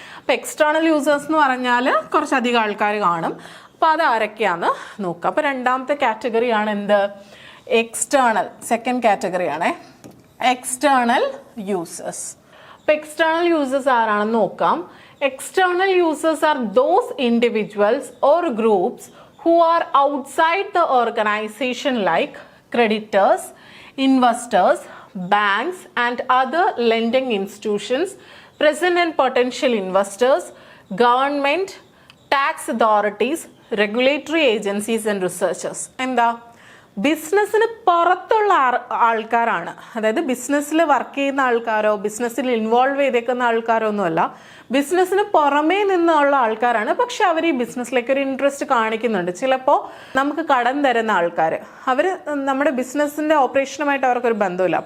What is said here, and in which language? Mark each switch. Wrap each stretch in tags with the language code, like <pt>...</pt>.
<ml>അപ്പോൾ external users എന്ന് പറഞ്ഞാൽ കുറച്ചധികം ആൾക്കാർ കാണും. അപ്പോൾ അത് ആരൊക്കെയാണെന്ന് നോക്കാം. അപ്പോൾ രണ്ടാമത്തെ കാറ്റഗറിയാണ് എന്ത്? എക്സ്റ്റേണൽ. Second കാറ്റഗറിയാണേ external users. അപ്പോൾ എക്സ്റ്റേണൽ യൂസേഴ്സ് ആരാണെന്ന് നോക്കാം.</ml> <en>External users are those individuals or groups who are outside the organization like creditors, investors, banks and other lending institutions, present and potential investors, government, tax authorities, regulatory agencies and researchers.</en> <ml>എന്താ? ബിസിനസ്സിന് പുറത്തുള്ള ആൾക്കാരാണ്. അതായത് ബിസിനസ്സിൽ work ചെയ്യുന്ന ആൾക്കാരോ ബിസിനസ്സിൽ involve ചെയ്തേക്കുന്ന ആൾക്കാരോ ഒന്നുമല്ല, ബിസിനസ്സിന് പുറമേ നിന്നുള്ള ആൾക്കാരാണ്. പക്ഷെ അവർ ഈ ബിസിനസ്സിലേക്ക് ഒരു ഇൻട്രസ്റ്റ് കാണിക്കുന്നുണ്ട്. ചിലപ്പോൾ നമുക്ക് കടം തരുന്ന ആൾക്കാർ, അവർ നമ്മുടെ ബിസിനസ്സിൻ്റെ ഓപ്പറേഷനുമായിട്ട് അവർക്കൊരു ബന്ധമില്ല.</ml>